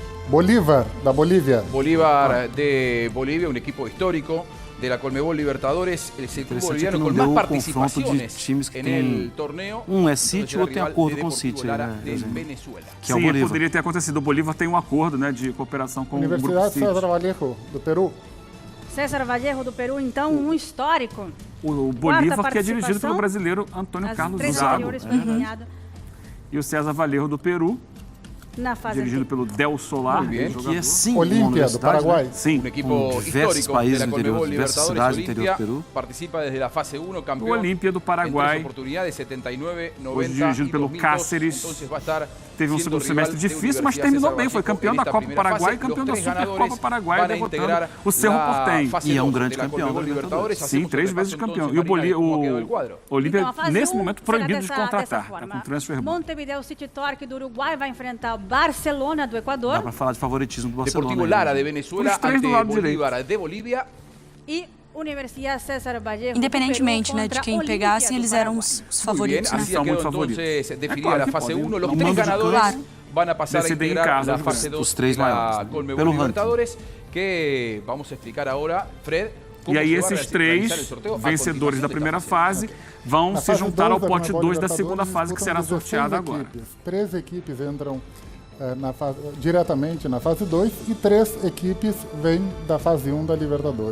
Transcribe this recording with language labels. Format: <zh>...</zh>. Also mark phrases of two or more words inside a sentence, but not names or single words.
<pt>Bolívar, da Bolívia.</pt> <es>Bolívar de Bolívia, um equipo histórico de la Conmebol Libertadores, el club boliviano con más participaciones en el torneo.</es> <pt>É City ou tem acordo com o City, né? Que é o Bolívar. Poderia ter acontecido. O Bolívar tem um acordo, né, de cooperação com o Grupo Universidade City. César Vallejo, do Peru. César Vallejo do Peru, então, um histórico. O Bolívar, que é dirigido pelo brasileiro Antônio Carlos Zago. E o César Vallejo do Peru, dirigido pelo Del Solar. Que é sim, Olímpia, do Paraguai. Sim.</pt> <es>Un equipo histórico de la Conmebol Libertadores. Olimpia participa desde la fase 1, campeón.</es> <pt>O Olímpia do Paraguai,</pt> <es>en 3 oportunidades, 79, 90</es> <pt>hoje dirigido pelo Cáceres. Teve um segundo semestre difícil, mas terminou bem. Foi campeão da Copa Paraguai e campeão da Supercopa Paraguai, derrotando o Cerro Porteño. E é um grande campeão da Libertadores. Sim, 3 vezes campeão. E o Olímpia, nesse momento, proibido de contratar. Está com</pt> <en>transfer ban.</en> <pt>Montevideo City Torque do Uruguai vai enfrentar o Barcelona do Equador. Dá para falar de favoritismo do Barcelona.</pt> <es>Deportivo Lara de Venezuela ante Bolívar de Bolívia.</es> <pt>E Universidade César Vallejo. Independentemente, né, de quem pegassem, eles eram os favoritos, né?</pt> <es>Así quedó entonces definida la fase 1. Los 3 ganadores van a pasar a integrar la fase 2 de la Conmebol Libertadores, que vamos a explicar ahora, Fred.</es> <pt>E aí esses 3 vencedores da primeira fase vão se juntar ao pote 2 da segunda fase, que será sorteada agora. 3 equipes entram diretamente na fase 2 e 3 equipes vêm da fase 1 da Libertadores.</pt>